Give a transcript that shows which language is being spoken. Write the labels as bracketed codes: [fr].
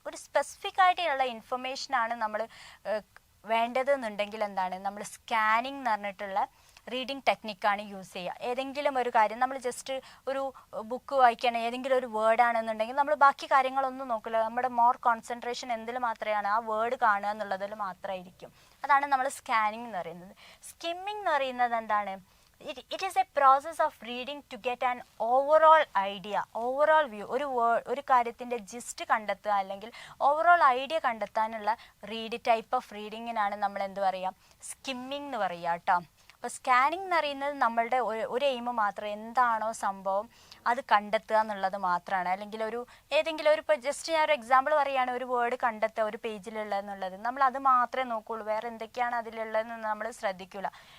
[ml] ഒരു സ്പെസിഫിക് ആയിട്ടുള്ള ഇൻഫർമേഷനാണ് നമ്മൾ വേണ്ടതെന്നുണ്ടെങ്കിൽ എന്താണ്, നമ്മൾ സ്കാനിങ് എന്ന് പറഞ്ഞിട്ടുള്ള റീഡിംഗ് ടെക്നിക്കാണ് യൂസ് ചെയ്യുക. ഏതെങ്കിലും ഒരു കാര്യം നമ്മൾ ജസ്റ്റ് ഒരു ബുക്ക് വായിക്കുകയാണ്, ഏതെങ്കിലും ഒരു വേർഡ് ആണെന്നുണ്ടെങ്കിൽ നമ്മൾ ബാക്കി കാര്യങ്ങളൊന്നും നോക്കില്ല. നമ്മുടെ കോൺസെൻട്രേഷൻ എന്തിൽ മാത്രമാണ്, ആ വേർഡ് കാണുക എന്നുള്ളതിൽ മാത്രമായിരിക്കും. അതാണ് നമ്മൾ സ്കാനിങ് എന്ന് പറയുന്നത്. സ്കിമ്മിങ് എന്ന് പറയുന്നത് എന്താണ്? [en] It is a process of reading to get an overall idea, overall view. [ml] ഒരു കാര്യത്തിൻ്റെ ജിസ്റ്റ് കണ്ടെത്തുക അല്ലെങ്കിൽ ഓവറോൾ ഐഡിയ കണ്ടെത്താനുള്ള ടൈപ്പ് ഓഫ് റീഡിങ്ങിനാണ് നമ്മൾ എന്ത് പറയുക, സ്കിമ്മിങ് എന്ന് പറയുക കേട്ടോ. അപ്പോൾ സ്കാനിങ് എന്ന് പറയുന്നത് നമ്മളുടെ ഒരു എയിം മാത്രം, എന്താണോ സംഭവം അത് കണ്ടെത്തുക എന്നുള്ളത് മാത്രമാണ്. അല്ലെങ്കിൽ ഏതെങ്കിലും ഇപ്പോൾ ജസ്റ്റ് ഞാൻ ഒരു എക്സാമ്പിൾ പറയുകയാണ്, ഒരു വേർഡ് കണ്ടെത്തുക ഒരു പേജിലുള്ളതെന്നുള്ളത്, നമ്മൾ അത് മാത്രമേ നോക്കുകയുള്ളൂ, വേറെ എന്തൊക്കെയാണ് അതിലുള്ളതെന്ന് നമ്മൾ ശ്രദ്ധിക്കില്ല.